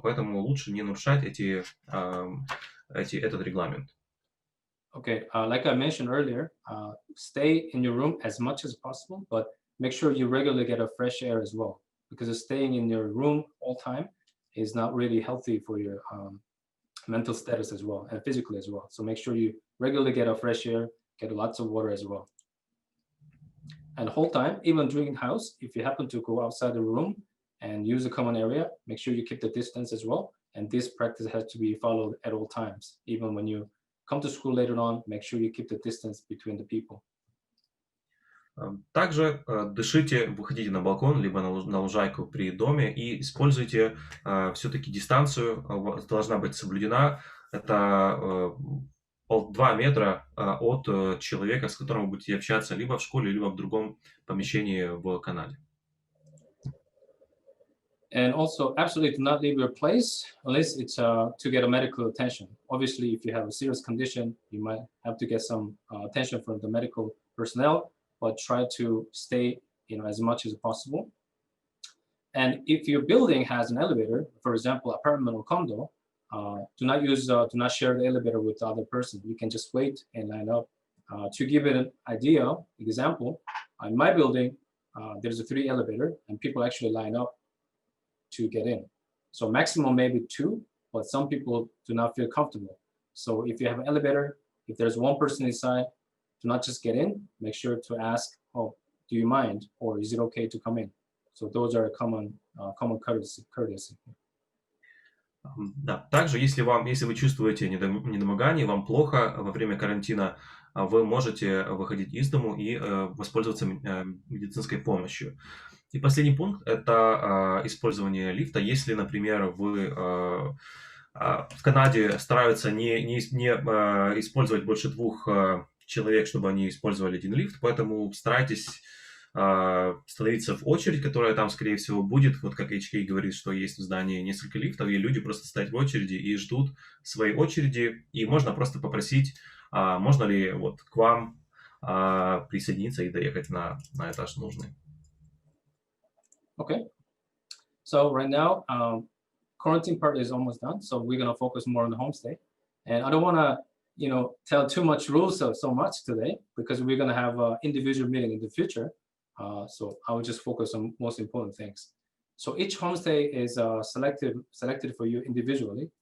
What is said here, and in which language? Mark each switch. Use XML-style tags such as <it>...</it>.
<ru>Поэтому лучше не нарушать этот регламент.</ru> <en>Okay, like I mentioned earlier, stay in your room as much as possible, but make sure you regularly get a fresh air as well, because staying in your room all time is not really healthy for your mental status as well and physically as well. So make sure you regularly get a fresh air, get lots of water as well. And whole time, even during house, if you happen to go outside the room and use a common area, make sure you keep the distance as well. And this practice has to be followed at all times, even when you come to school later on, make sure you keep the distance between the people.</en> <ru>Также дышите, выходите на балкон, либо на лужайку при доме и используйте все-таки дистанцию, должна быть соблюдена. Это 2 метра от человека, с которым вы будете общаться либо в школе, либо в другом помещении в Канаде.</ru> <en>And also, absolutely do not leave your place unless it's to get a medical attention. Obviously, if you have a serious condition, you might have to get some attention from the medical personnel, but try to stay, as much as possible. And if your building has an elevator, for example, apartment or condo, do not share the elevator with the other person. You can just wait and line up. To give it an example, in my building, there's a 3 elevator, and people actually line up to get in. So maximum maybe 2, but some people do not feel comfortable. So if you have an elevator, if there's one person inside, do not just get in. Make sure to ask, oh, do you mind? Or is it okay to come in? So those are common courtesy.</en> <ru>Да. Также, если вы чувствуете недомогание, вам плохо во время карантина, вы можете выходить из дому и воспользоваться медицинской помощью. И последний пункт – это использование лифта. Если, например, вы в Канаде стараются не использовать больше 2 человек, чтобы они использовали один лифт, поэтому старайтесь становиться в очередь, которая там, скорее всего, будет. Вот как HK говорит, что есть в здании несколько лифтов, и люди просто стоят в очереди и ждут своей очереди. И можно просто попросить, можно ли вот к вам присоединиться и доехать на этаж нужный.</ru> <en>Okay. So right now, quarantine part is almost done. So we're going to focus more on the homestay. And I don't want to, tell too much rules so much today, because we're going to have an individual meeting in the future. So I will just focus on most important things. So each homestay is selected for you individually.</en>